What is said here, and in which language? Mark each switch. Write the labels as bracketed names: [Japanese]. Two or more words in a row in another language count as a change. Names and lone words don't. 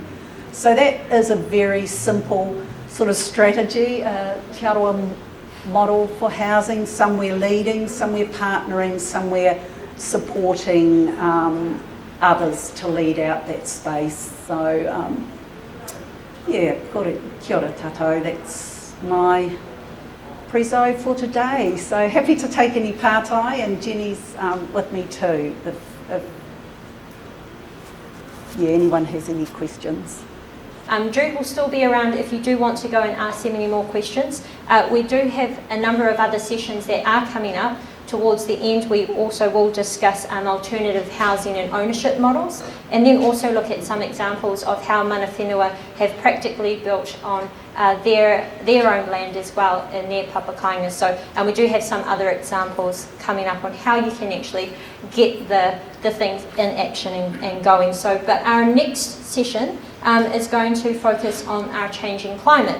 [English] So that is a very simple sort of strategy, Te Arawa model for housing, somewhere leading, somewhere partnering, somewhere supporting others to lead out that space. So yeah, [Māori] kia ora tātou, [English] that's my preso for today. So happy to take any pārtai, and Jenny's with me too, if anyone has any questions. Jude will still be around if you do want to go and ask him any more questions. We do have a number of other sessions that are coming up. Towards the end, we also will discuss alternative housing and ownership models, and then also look at some examples of how [Māori] mana whenua [English] have practically built on their own land as well in their [Māori] papa Kāinga. [English] So, and we do have some other examples coming up on how you can actually get the things in action and going. So, but our next session is going to focus on our changing climate.